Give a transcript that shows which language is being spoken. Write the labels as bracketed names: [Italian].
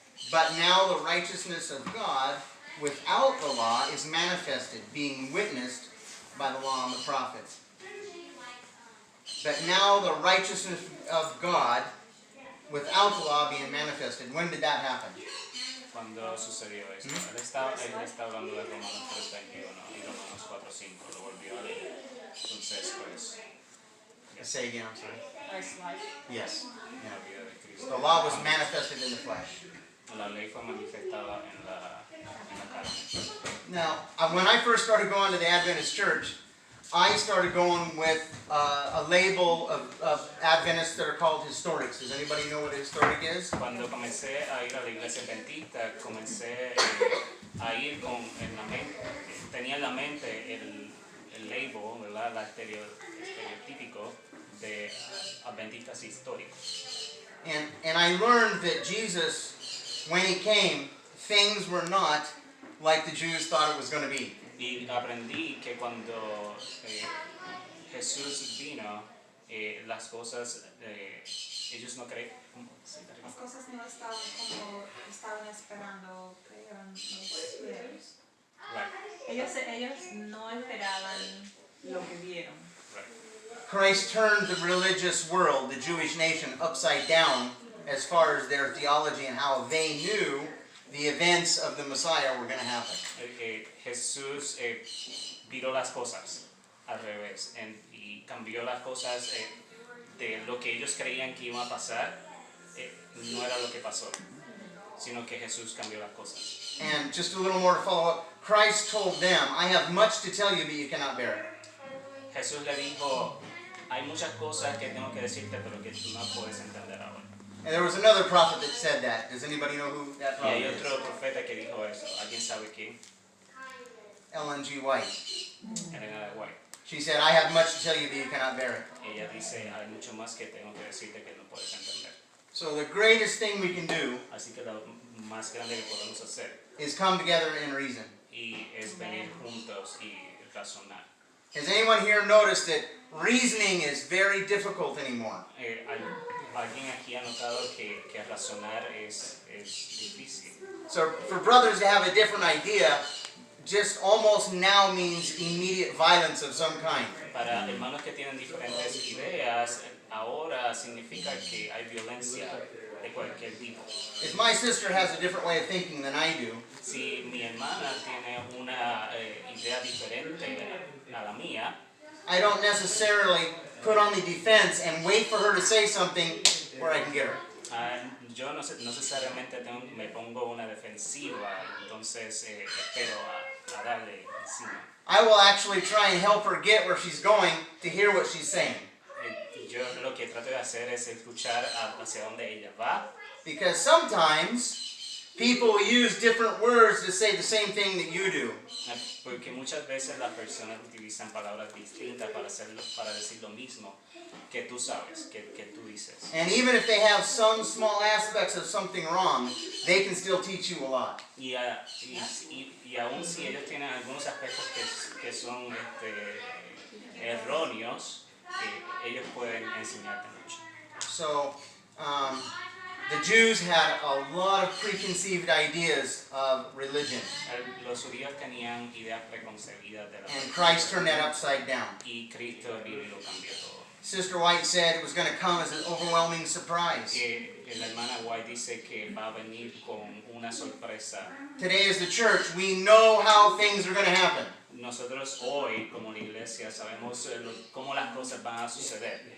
[English] But now the righteousness of God without the law is manifested, being witnessed by the law and the prophets. But now the righteousness of God without the law being manifested. When did that happen? [Spanish] cuando sucedió esto, él está hablando de Romanos 3:21 y Romanos 4:5, lo volvió a leer. Entonces, pues, [English] Say again, I'm sorry. Yes. [Spanish] la vida de Cristo. [English] The law was manifested in the flesh. [Spanish] La ley fue manifestada en la carne. [English] Now, when I first started going to the Adventist church, I started going with a label of Adventists that are called historics. Does anybody know what a historic is? [Spanish] Cuando comencé a ir a la iglesia adventista, comencé a ir con en la mente, tenía en la mente el label, ¿verdad? La estereotípico de adventistas históricos. [English] And I learned that Jesus, when he came, things were not like the Jews thought it was going to be. [Spanish] Y aprendí que cuando Jesús vino, las cosas, ellos no creen. Las cosas no estaban como estaban esperando que eran los judíos. [English] Right, [Spanish] Ellos no esperaban lo que vieron. [English] right. Christ turned the religious world, the Jewish nation, upside down as far as their theology and how they knew the events of the Messiah were going to happen. [Spanish] Jesús viró las cosas al revés y cambió las cosas de lo que ellos creían que iba a pasar, no era lo que pasó, sino que Jesús cambió las cosas. [English] And just a little more to follow up, Christ told them, I have much to tell you, but you cannot bear it. [Spanish] Jesús le dijo, hay muchas cosas que tengo que decirte, pero que tú no puedes entender ahora. [English] And there was another prophet that said that. Does anybody know who that [Spanish] Y hay [English] prophet is? [Spanish] otro profeta que dijo eso. ¿Alguien sabe quién? [English] Ellen G. White. [Spanish] Elena de White. [English] She said, I have much to tell you, but you cannot bear it. [Spanish] Ella dice, hay mucho más que tengo que decirte que no puedes entender. [English] So the greatest thing we can do [Spanish] Así que lo más grande que podemos hacer [English] is come together and reason. [Spanish] y es venir juntos y razonar. [English] Has anyone here noticed that reasoning is very difficult anymore? [Spanish] ¿Alguien aquí ha notado que razonar es difícil? [English] So for brothers to have a different idea just almost now means immediate violence of some kind. [Spanish] Para hermanos que tienen diferentes ideas, ahora significa que hay violencia de cualquier tipo. [English] If my sister has a different way of thinking than I do, [Spanish] Si mi hermana tiene una idea diferente a la mía, [English] I don't necessarily put on the defense and wait for her to say something where I can get her. [Spanish] yo no necesariamente me pongo una defensiva, entonces espero a darle encima. [English] I will actually try and help her get where she's going to hear what she's saying. [Spanish] Yo lo que trato de hacer es escuchar hacia dónde ella va. [English] Because sometimes people use different words to say the same thing that you do. [Spanish] Porque muchas veces las personas utilizan palabras distintas para decir lo mismo que tú sabes, que tú dices. [English] And even if they have some small aspects of something wrong, they can still teach you a lot. [Spanish] Y aún si ellos tienen algunos aspectos que son erróneos, ellos pueden enseñarte mucho. [English] So, the Jews had a lot of preconceived ideas of religion. [Spanish] Los judíos tenían ideas preconcebidas de la [English] And Christ turned that upside down. [Spanish] y Cristo vino y lo cambió todo. [English] Sister White said it was going to come as an overwhelming surprise. [Spanish] La hermana White dice que va a venir con una sorpresa. [English] Today as the church, we know how things are going to happen. [Spanish] Nosotros hoy, como la iglesia, sabemos cómo las cosas van a suceder.